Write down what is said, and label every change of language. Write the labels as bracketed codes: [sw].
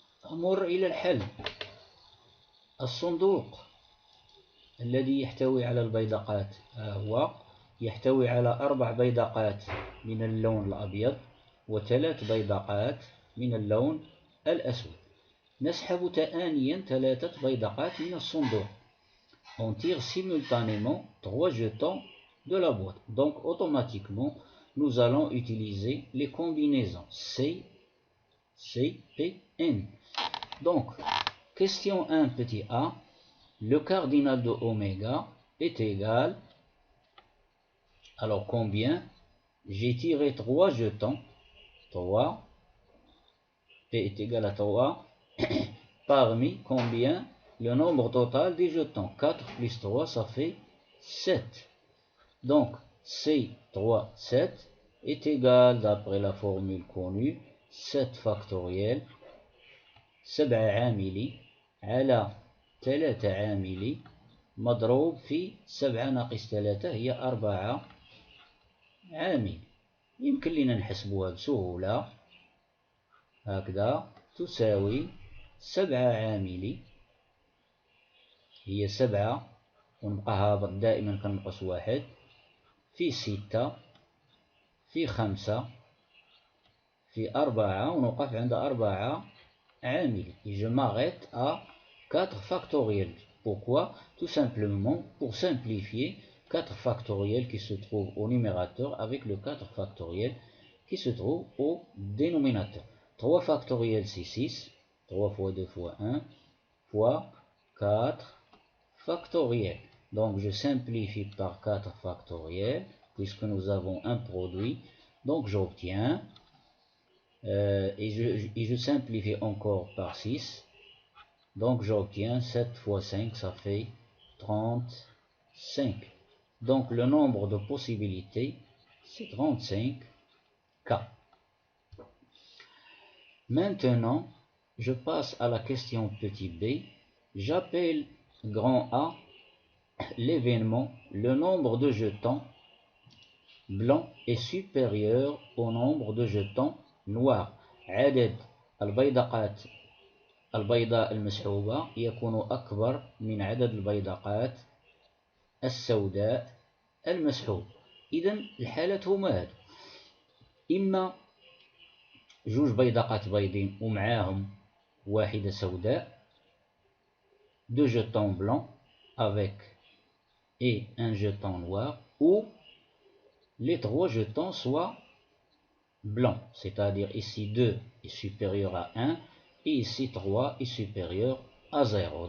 [ar] أمر إلى الحل. الصندوق الذي يحتوي على البيدقات هو يحتوي على 4 بيدقات من اللون الأبيض و3 بيدقات من اللون الأسود. نسحب تآنيا 3 بيدقات من الصندوق. [fr] On tire simultanément 3 jetons de la boîte. Donc automatiquement, nous allons utiliser les combinaisons C, C et N. Donc, question 1 petit a, le cardinal de oméga est égal, alors combien? J'ai tiré 3 jetons, 3, P est égal à 3, parmi combien? Le nombre total des jetons, 4 plus 3, ça fait 7. Donc, C3, 7 est égal, d'après la formule connue, 7 factoriel, [ar] 7 عاملي على 3 عاملي مضروب في 7 ناقص 3 هي 4 عامل. يمكن لنا نحسبوها بسهولة. هكذا تساوي 7 عاملي هي 7 ونبقى هابط دائما كنقص 1 في 6 في 5 في 4 ونوقف عند 4 عامل. [fr] Et je m'arrête à 4 factoriels. Pourquoi? Tout simplement pour simplifier 4 factoriels qui se trouvent au numérateur avec le 4 factoriel qui se trouve au dénominateur. 3 factoriels c'est 6, 3 fois 2 fois 1 fois 4 factoriels. Donc je simplifie par 4 factoriels puisque nous avons un produit. Donc j'obtiens, et je simplifie encore par 6. Donc j'obtiens 7 fois 5, ça fait 35. Donc le nombre de possibilités, c'est 35 cas. Maintenant, je passe à la question petit b. J'appelle grand A l'événement, le nombre de jetons blancs est supérieur au nombre de jetons noirs. [ar] عدد البيدقات البيضاء المسحوبة يكون أكبر من عدد البيدقات السوداء المسحوبة. إذن الحالات هما هادو، إما 2 بيدقات بيضين ومعاهم واحدة سوداء، [fr] 2 jetons blancs avec et un jeton noir, ou les 3 jetons soient blancs, c'est-à-dire ici 2 est supérieur à 1 et ici 3 est supérieur à 0.